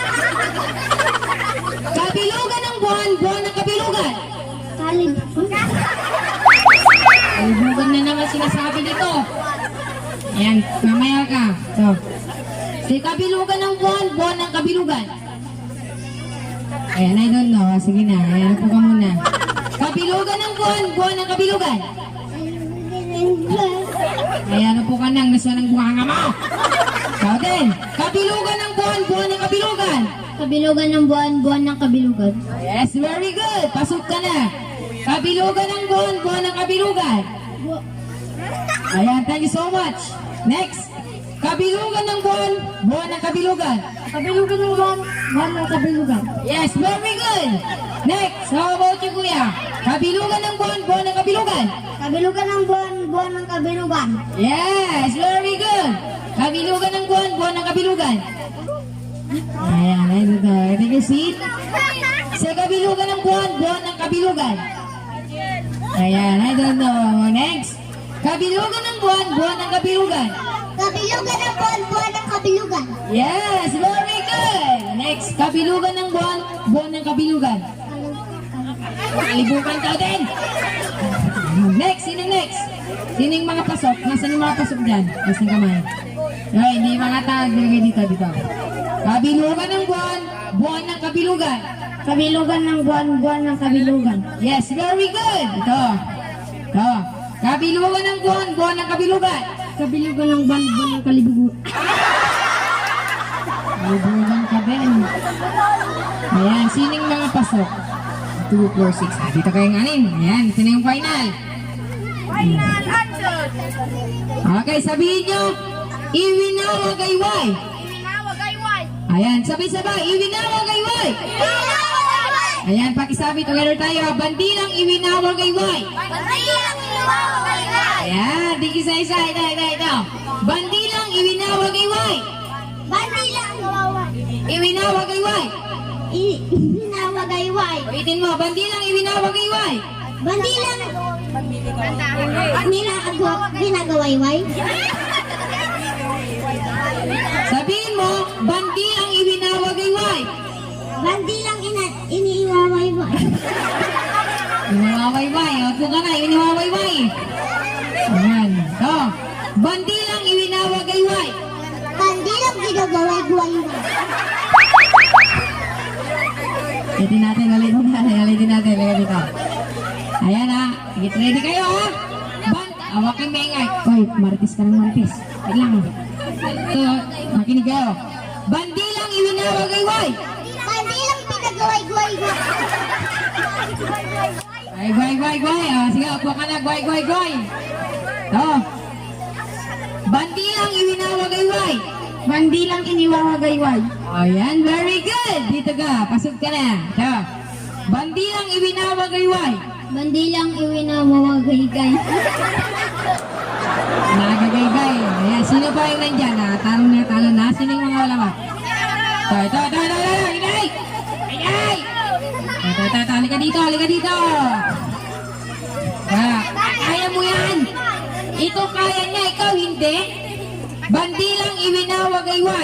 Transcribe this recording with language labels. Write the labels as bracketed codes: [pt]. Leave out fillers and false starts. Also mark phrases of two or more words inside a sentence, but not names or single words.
[tl] Kabilugan ng buwan, buwan ng kabilugan. Kalib. Kabilugan na naman sinasabi dito. Ayan, mamaya ka. So, si kabilugan ng buwan, buwan ng kabilugan. Ayan, [en] I don't know. [tl] Sige na, ayan po ka muna. Kabilugan ng buwan, buwan ng kabilugan. Ayan po ka nang nasa ng bunganga mo. Ikaw din. Kabilugan ng buwan, buwan ng kabilugan. Kabilugan ng buwan, buwan ng kabilugan. [en] Yes, very good. [tl] Pasok ka na. Kabilugan ng buwan, buwan ng kabilugan. Ayan, [en] thank you so much. Next. [tl] Kabilugan ng buwan, buwan ng kabilugan. Kabilugan ng buwan, buwan ng kabilugan. [en] Yes, very good. Next, how about you, [tl] kuya? Kabilugan ng buwan, buwan ng kabilugan. Kabilugan ng buwan, buwan ng kabilugan. [en] Yes, very good. [tl] Kabilugan ng buwan, buwan ng kabilugan. Ayan, ito. [en] Take a seat. [tl] Sa kabilugan ng buwan, buwan ng kabilugan. Ayan, [en] I don't know. Next. [tl] Kabilugan ng buwan, buwan ng kabilugan. Kabilugan ng buwan, buwan ng kabilugan. [en] Yes, very good. Next. [tl] Kabilugan ng buwan, buwan ng kabilugan. Kalibugan ka din. Next, sino next? Sino yung mga pasok? Nasaan yung mga pasok dyan? Nasaan kamay? Ay, hindi mga tag. Nilagay dito. Kabilugan ng buwan, buwan ng kabilugan. Kabilugan ng buwan, buwan ng kabilugan. [en] Yes, very good. [tl] Ito. Kabilugan ng buwan, buwan ng kabilugan. Kabilugan ng buwan, buwan ng kalibugan. Kalibugan ka din. Ayan, sino yung mga pasok? 2, 4, 6. Ah, dito kayo nganin. Ayan, sino yung final? [en] Final answer. [tl] Okay, sabihin nyo, iwinawa gayway. Iwinawa gayway. Ayan, sabay-sabay, iwinawa gayway. Ayan, pakisabi, together tayo. Bandilang iwinawa gayway. Bandilang iwinawa gayway. Ayan, di isa-isa. Ito. Bandilang iwinawa gayway. Bandilang Iwinawa gayway. Iwinawa gayway. Ulitin mo, bandilang iwinawa gayway. Bandilang nila ginagawayway. Sabihin mo, bandilang iwinawa gayway. Bandilang iniiwawayway. Iwinawayway. O, ito ka na, iwinawayway. Ayan. Ito. Bandilang iwinawa gayway. Bandilang ginagawayway. Ulitin natin. Lagay dito. Ayan ha. [en] Get ready [tl] kayo ha. Awakin mo ingay. Hoy, martis ka ng martis. Wait lang. Ito, makinig kayo. Bandilang iwinawa gayway. Bandilang pinagaway-guway. Guay. Sige, upo ka na. Guay. Ito. Bandilang iwinawa gayway. Bandilang iniwawa gayway. Ayan, [en] very good. [tl] Dito ka. Pasok ka na. Ito. Bandilang iwinawa gayway. Bandilang iwinawa gaygay. Nagagaygay. Ayan, ba yung nandyan ha? Talo na. Sino yung mga wala ka? Ito. Inay! Inay! Ito. Halika dito. Kaya mo yan. Ito kaya niya, ikaw hindi. Bandilang iwinawagayway.